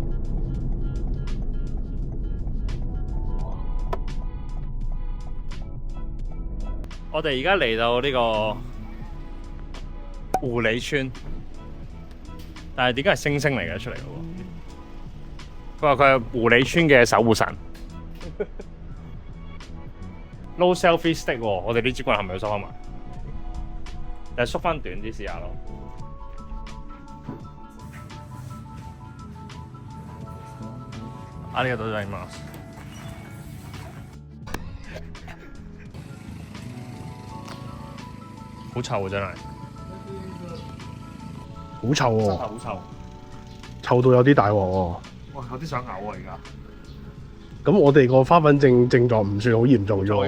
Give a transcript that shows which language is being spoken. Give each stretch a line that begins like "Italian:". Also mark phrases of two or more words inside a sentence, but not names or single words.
Cantonese: 我哋而家嚟到呢個狐狸村，但係點解係星星嚟嘅出嚟嘅喎？佢話佢係狐狸村嘅守護神。
English: No selfie stick
Cantonese: 喎，我哋呢支棍係咪要收翻埋？但係縮翻短啲試下咯。
Japanese: ありがとうございます。
Cantonese: 好臭啊！真係，好臭喎，好臭，臭到有啲大鑊喎。哇！有啲想嘔啊！而家。咁我哋個花粉症症狀唔算好嚴重啫喎。